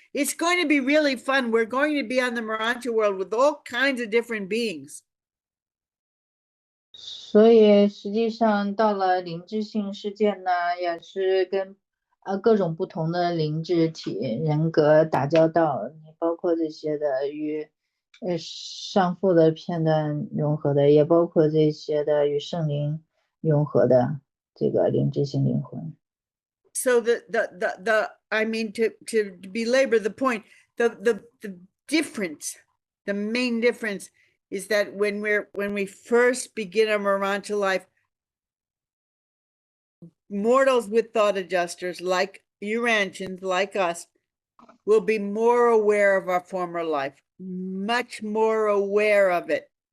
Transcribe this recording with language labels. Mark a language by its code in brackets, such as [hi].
[en] It's going to be really fun. We're going to be on the Urantia world with all kinds of different beings. [zh] 所以实际上到了灵智性世界呢，也是跟各种不同的灵智体人格打交道，包括这些的与上父的片段融合的，也包括这些的与圣灵融合的这个灵智性灵魂。 [en] So I mean, to belabor the point, the difference, the main difference is that when we first begin our Urantia life, mortals with thought adjusters like Urantians, like us, will be more aware of our former life, much more aware of it.